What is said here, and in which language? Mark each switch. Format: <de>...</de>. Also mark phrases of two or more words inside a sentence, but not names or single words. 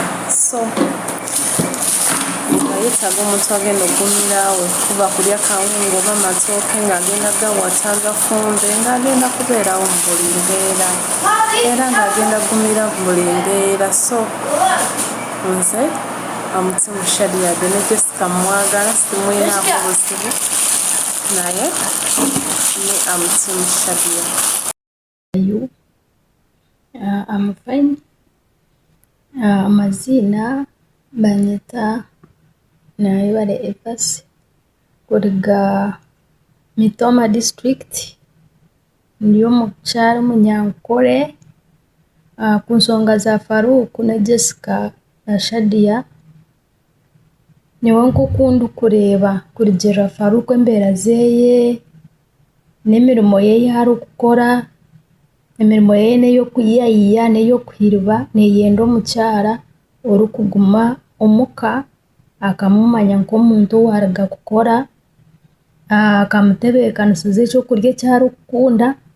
<lg>So nga yeetaaga omuntu agenda okugumirawe kuba kulya kawunga oba matooke ng'agenda gawata gafumbe ng'agenda kubeerawo mu buli mbeera era ng'agenda kugumira mu buli mbeera. So nze Mutimu Shadia ne Jessica mwagala simwinaako buzibu naye ni Mutimu Shadia.</lg> <en>I'm fine.</en> <nyn>Amazina banyita Naibale Evasi kuliga Mitoma district ndiyo mukyalo Munyankole. Ku nsonga za Farouk ne Jessica na Shadia niwe nkukunda kureeba kuligirira Farouk embeera zeeye n'emirimo yeeye hari okukora. Emirimo yeeye n'ey'okuyiyayiya n'ey'okuhiriba neyenda omukyala orikuguma omuka akamumanya nk'omuntu owaruga kukora akamutebeekanisiza ekyokurya eki arikukunda.</nyn>